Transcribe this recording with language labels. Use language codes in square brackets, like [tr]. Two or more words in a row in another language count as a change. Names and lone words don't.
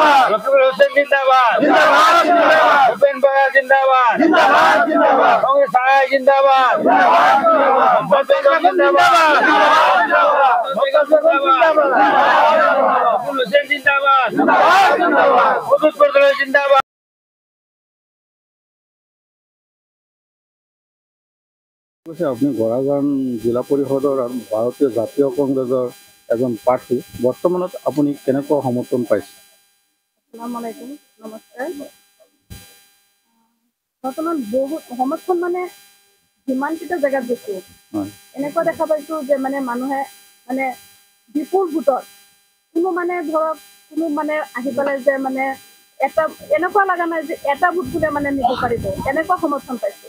[as] লক্ষ্মীপুর হোসেন জিন্দাবাদ ভূপেন বরা জিন্দাবাদ কংগ্রেস আয় জিন্দাবাদ হোসেন জিন্দাবাদ জিন্দাবাদ। আপনি গড়াগান জিলা পৰিষদৰ আৰু ভাৰতীয় জাতীয় কংগ্ৰেছৰ এজন প্ৰাৰ্থী বৰ্তমানত আপুনি কেনেকুৱা সমৰ্থন পাইছে? [ar] السلام عليكم, নমস্কাৰ। [as] বৰ্তমান বহুত সমৰ্থন মানে যিমানকেইটা জেগাত গৈছোঁ এনেকুৱা দেখা পাইছোঁ যে মানে মানুহে মানে বিপুল ভোটত কোনো মানে ধৰক কোনো মানে আহি পেলাই যে মানে এটা এনেকুৱা লগা নাই যে এটা ভোট বোলে মানে নিব পাৰিব, এনেকুৱা সমৰ্থন পাইছোঁ।